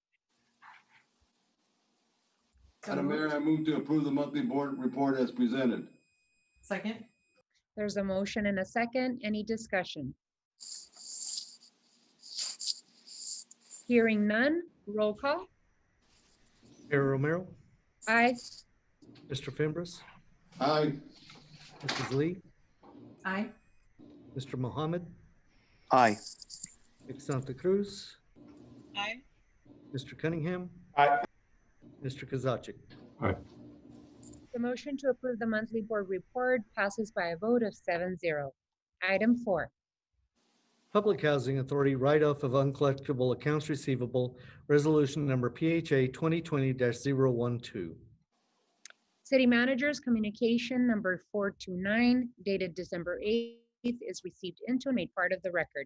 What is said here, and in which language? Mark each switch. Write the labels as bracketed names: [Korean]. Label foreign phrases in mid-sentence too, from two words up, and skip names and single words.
[English] Madam Mayor, I move to approve the monthly board report as presented. Second. There's a motion and a second. Any discussion? Hearing none, roll call. Mayor Romero. Aye. Mr. Fimbres. Aye. Mrs. Lee. Aye. Mr. Mohammed. Aye. Nick Santa Cruz. Aye. Mr. Cunningham. Aye. Mr. Kozaczek. Aye. The motion to approve the monthly board report passes by a vote of 7-0. Item 4. Public Housing Authority write-off of uncollectible accounts receivable, resolution number PHA 2020-012. City Manager's communication number 429 dated December 8th is received into and made part of the record.